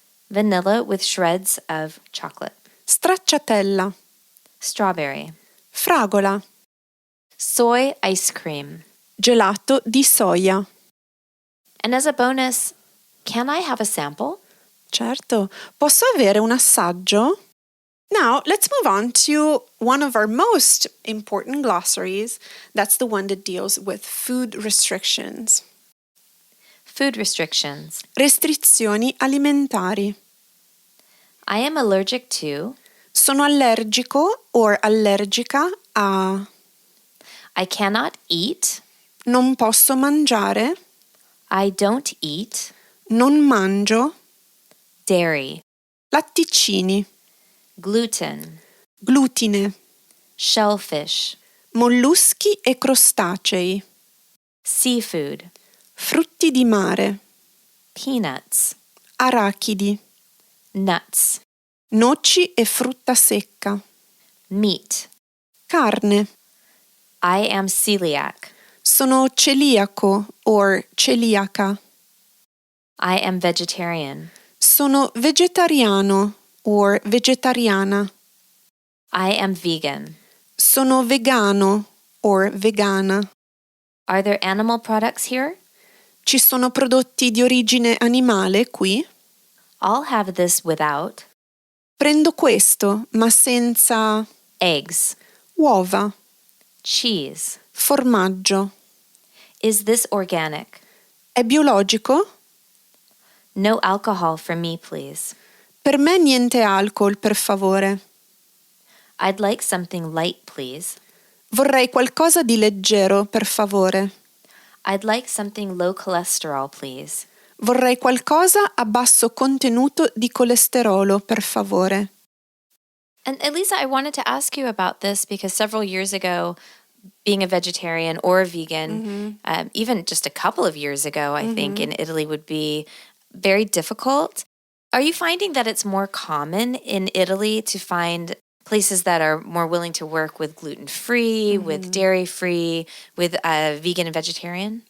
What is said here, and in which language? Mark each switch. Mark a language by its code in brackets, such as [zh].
[en] Vanilla with shreds of chocolate. [it] Stracciatella. [en] Strawberry. [it] Fragola. [en] Soy ice cream. [it] Gelato di soia. [en] And as a bonus, can I have a sample? [it] Certo. Posso avere un assaggio? [en] Now, let's move on to one of our most important glossaries. That's the one that deals with food restrictions. Food restrictions. [it] Restrizioni alimentari. [en] I am allergic to. [it] Sono allergico or allergica a. [en] I cannot eat. [it] Non posso mangiare. [en] I don't eat. [it] Non mangio. [en] Dairy. [it] Latticini. [en] Gluten. [it] Glutine. [en] Shellfish. [it] Molluschi e crostacei. [en] Seafood. [it] Frutti di mare. [en] Peanuts. [it] Arachidi. [en] Nuts. [it] Noci e frutta secca. [en] Meat. [it] Carne. [en] I am celiac. [it] Sono celiaco or celiaca. [en] I am vegetarian. [it] Sono vegetariano or vegetariana. [en] I am vegan. [it] Sono vegano or vegana. [en] Are there animal products here? [it] Ci sono prodotti di origine animale qui? [en] I'll have this without. [it] Prendo questo, ma senza [en] Eggs. [it] uova, [en] Cheese. [it] formaggio. [en] Is this organic? [it] È biologico? [en] No alcohol for me, please. [it] Per me niente alcol, per favore. [en] I'd like something light, please. [it] Vorrei qualcosa di leggero, per favore. [en] I'd like something low cholesterol, please. [it] Vorrei qualcosa a basso contenuto di colesterolo, per favore. [en] And Elisa, I wanted to ask you about this because several years ago, being a vegetarian or a vegan, even just a couple of years ago, I think in Italy would be very difficult. Are you finding that it's more common in Italy to find places that are more willing to work with gluten-free, with dairy-free, with vegan and vegetarian?